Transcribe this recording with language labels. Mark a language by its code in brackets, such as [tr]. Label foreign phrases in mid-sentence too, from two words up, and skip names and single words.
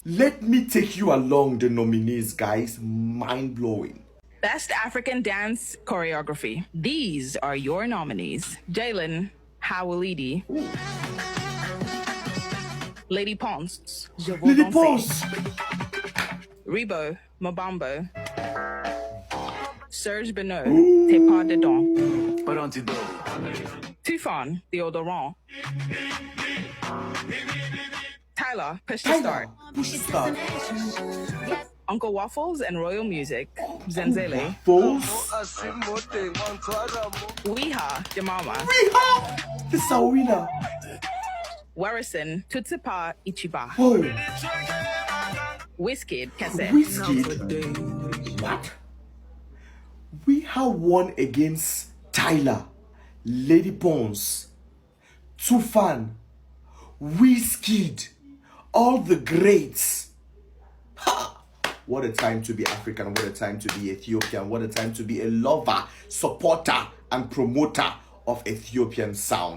[en] Let me take you along the nominees, guys. Mind blowing. Best African Dance Choreography. These are your nominees. Jalen Hawalidi. Lady Ponce. Lady Ponce. Rebo Mabambo. Serge Benoit. [fr] T'es pas dedans. Tufan Theodorant. [en] Tyler Push to Start. Push to Start. Uncle Waffles and Royal Music. Zenzele. Waffles. Weha Jamama. Weha. This is our winner. Warrison Tutsipa Ichiba. Oh. Wizkid Kese. Wizkid. What? We have won against Tyler, Lady Ponce, Tufan, Wizkid, all the greats. Ha! What a time to be African, what a time to be Ethiopian, what a time to be a lover, supporter, and promoter of Ethiopian sound.